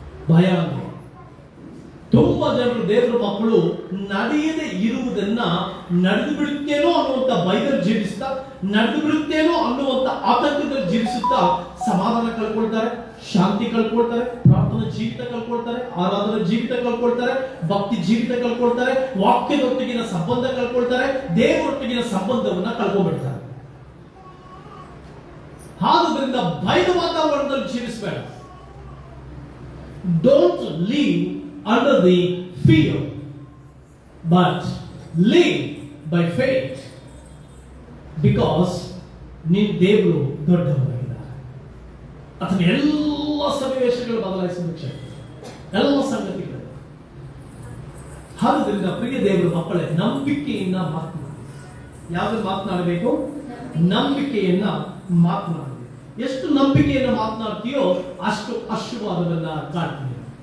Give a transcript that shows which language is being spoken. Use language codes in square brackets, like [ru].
[kn] ಭಯ ಅಂದ್ರೆ ತುಂಬಾ ಜನರು ದೇವರ ಮಕ್ಕಳು ನಡೆಯದೆ ಇರುವುದನ್ನ ನಡೆದು ಬಿಡುತ್ತೇನೋ ಅನ್ನುವಂತ ಭಯದಲ್ಲಿ ಜೀವಿಸ್ತಾ, ನಡೆದು ಬಿಡುತ್ತೇನೋ ಅನ್ನುವಂತ ಆತಂಕದಲ್ಲಿ ಜೀವಿಸುತ್ತಾ ಸಮಾಧಾನ ಕಳ್ಕೊಳ್ತಾರೆ, ಶಾಂತಿ ಕಳ್ಕೊಳ್ತಾರೆ, ಪ್ರಾರ್ಥನಾ ಜೀವಿತ ಕಳ್ಕೊಳ್ತಾರೆ, ಆರಾಧನಾ ಜೀವಿತ ಕಳ್ಕೊಳ್ತಾರೆ, ಭಕ್ತಿ ಜೀವಿತ ಕಳ್ಕೊಳ್ತಾರೆ, ವಾಕ್ಯದೊಟ್ಟಿಗಿನ ಸಂಬಂಧ ಕಳ್ಕೊಳ್ತಾರೆ, ದೇವರೊಟ್ಟಿಗಿನ ಸಂಬಂಧವನ್ನ ಕಳ್ಕೊಂಡ್ಬಿಡ್ತಾರೆ. ಆದುದರಿಂದ ಭಯದ ವಾತಾವರಣದಲ್ಲಿ ಜೀವಿಸಬೇಡ. [en] Don't live under the fear, but live by faith, because [kn] ನಿನ್ನ ದೇವರು ದೊಡ್ಡವನಾಗಿದ್ದಾನೆ. ಆತನ ಎಲ್ಲ ಸನ್ನಿವೇಶಗಳು ಬದಲಾಯಿಸುವುದಕ್ಕೆ ಶಕ್ತಿ, ಎಲ್ಲ ಸಂಗತಿಗಳು. ಆದ್ದರಿಂದ ಪ್ರಿಯ ದೇವರ ಮಕ್ಕಳೇ, ನಂಬಿಕೆಯನ್ನ ಮಾತನಾಡಿ. ಯಾವ್ದು ಮಾತನಾಡಬೇಕು? ನಂಬಿಕೆಯನ್ನ ಮಾತನಾಡಿ. ಎಷ್ಟು ನಂಬಿಕೆಯನ್ನು ಮಾತನಾಡ್ತೀಯೋ ಅಷ್ಟು ಆಶೀರ್ವಾದವನ್ನ ಕಾಣ್ತೀಯ.